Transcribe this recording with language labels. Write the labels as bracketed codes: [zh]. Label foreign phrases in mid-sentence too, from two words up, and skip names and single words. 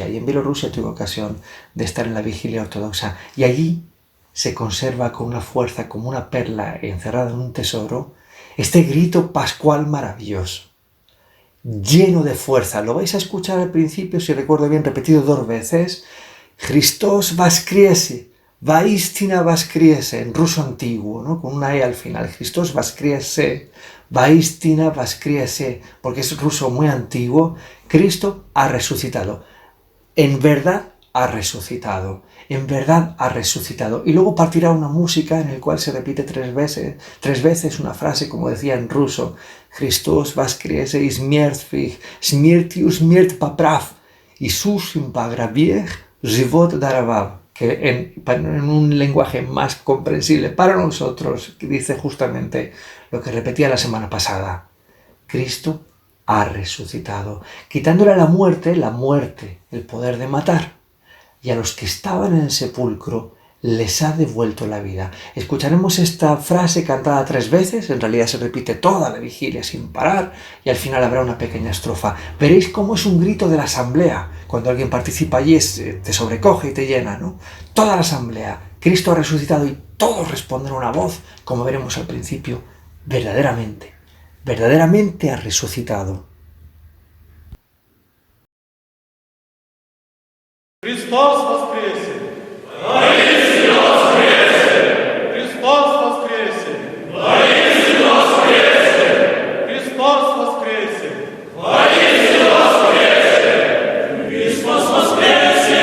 [es] Y en Bielorrusia tuve ocasión de estar en la Vigilia Ortodoxa. Y allí se conserva con una fuerza, como una perla encerrada en un tesoro, este grito pascual maravilloso, lleno de fuerza. Lo vais a escuchar al principio, si recuerdo bien, repetido 2 veces. [ru] Христос воскресе, Воистину воскресе, [es] en ruso antiguo, ¿no? Con una E al final. [ru] Христос воскресе, Воистину воскресе, [es] porque es ruso muy antiguo. Cristo ha resucitado. En verdad ha resucitado, en verdad ha resucitado. Y luego partirá una música en la cual se repite 3 veces una frase, como decía en ruso, [ru] Христос воскресе из мертвых, смертью смерть поправ, Иисусом погребех, живот даровав, [es] que en un lenguaje más comprensible para nosotros, dice justamente lo que repetía la semana pasada. Cristo ha resucitado, quitándole a la muerte, el poder de matar, y a los que estaban en el sepulcro les ha devuelto la vida. Escucharemos esta frase cantada 3 veces, en realidad se repite toda la vigilia sin parar, y al final habrá una pequeña estrofa. Veréis cómo es un grito de la asamblea. Cuando alguien participa allí te sobrecoge y te llena, ¿no? Toda la asamblea, Cristo ha resucitado, y todos responden una voz, como veremos al principio, verdaderamente ha resucitado. [ru] Христос воскресе! Воистину воскресе! Христос воскресе! Воистину воскресе! Христос воскресе! Воистину воскресе! Христос воскресе!